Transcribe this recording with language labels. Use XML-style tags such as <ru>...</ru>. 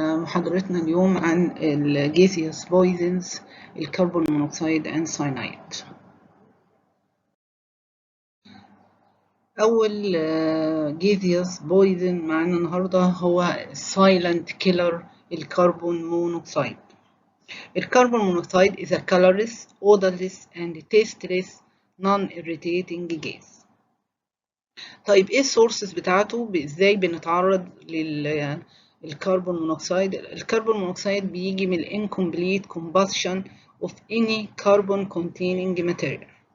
<ar>محاضرتنا اليوم عن الجيزيوس بويزنز، الكربون مونوكسيد and cyanide. أول جيزيوس بويزن معانا النهاردة هو silent killer الكربون مونوكسيد.</ar> <en>الكربون monoxide is a colorless, odorless and tasteless non-irritating gas.</en> <ar>طيب ايه السورسز بتاعته؟ ازاي بنتعرض للكربون مونوكسيد؟ الكربون مونوكسيد بيجي من</ar> <en>incomplete combustion of any carbon containing material.</en>